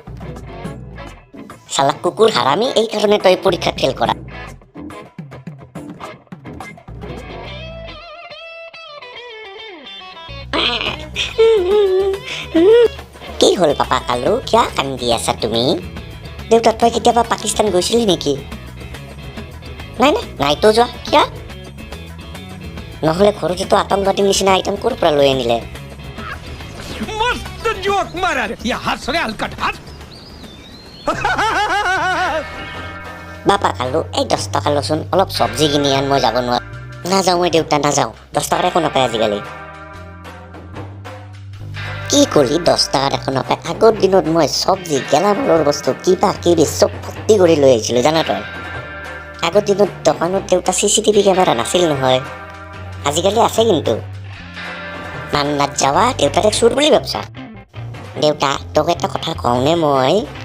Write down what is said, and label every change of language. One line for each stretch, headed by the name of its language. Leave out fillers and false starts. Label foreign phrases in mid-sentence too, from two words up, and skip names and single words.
Assamese: চালা কুকুৰ হাৰামি এই কাৰণে তই পৰীক্ষাত ফেল কৰা কি হ'ল পাপা কালো কিয় কান্দি আছা তুমি দেউতা তই কেতিয়াবা পাকিস্তান গৈছিলি নেকি নাইতো যোৱা কিয় নহ'লে ঘৰতেতো আতংকবাদীৰ নিচিনা আইটেম ক'ৰ পৰা লৈ আনিলে
Hindi: मस्त जोक मारा रे या हंस रे हलकट हंस
Assamese: বাপা কালো এই 10 টকা লচোন অলপ চব্জি কিনি আন মই যাব নোৱাৰো নাযাওঁ মই দেউতা নাযাওঁ 10 টকাৰ একো নাপায় আজিকালি কি কৰি 10 টকাৰ একো নাপায় আগৰ দিনত মই চব্জি গেলামালৰ বস্তু কিবা কিবি চব ভৰ্তি কৰি লৈ আহিছিলোঁ জানা তই আগৰ দিনত দোকানত দেউতা CCTV কেমেৰা নাছিল নহয় আজিকালি আছে কিন্তু নান্নাত যাৱা দেউতাৰে চুৰ বুলি ভাবছা দেউতা তোক এটা কথা কওঁনে মই